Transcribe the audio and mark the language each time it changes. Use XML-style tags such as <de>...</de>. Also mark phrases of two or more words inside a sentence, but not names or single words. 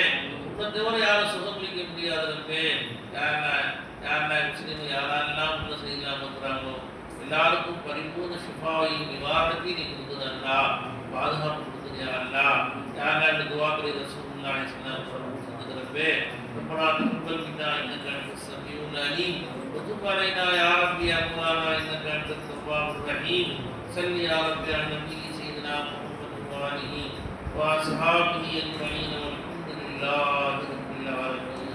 <ta>உன்னை தவிர யாரும் சுகமளிக்க முடியாது ரப்பே. யாரெல்லாம் முஸ்லீம் யாரெல்லாம் உள்ள செய்யலாம் இருக்கிறாங்களோ எல்லாருக்கும் பரிபூர்ண ஷிஃபாவையும் நிவாரணத்தையும் நீ கொடுக்குதல்லா, பாதுகாப்பு கொடுக்குது அல்லா. யாரெல்லாம் இந்த துவாக்களை</ta> <ar>رسول الله صلى الله عليه وسلم</ar> <ta>சொல்லுகிறப்பே.</ta> <ar>ربنا تقبل منا انك انت السميع العليم وتب علينا يا رب يا مولانا انك انت التواب الرحيم. صل يا رب على النبي سيدنا محمد وآله واصحابه اجمعين والحمد لله رب العالمين.</ar>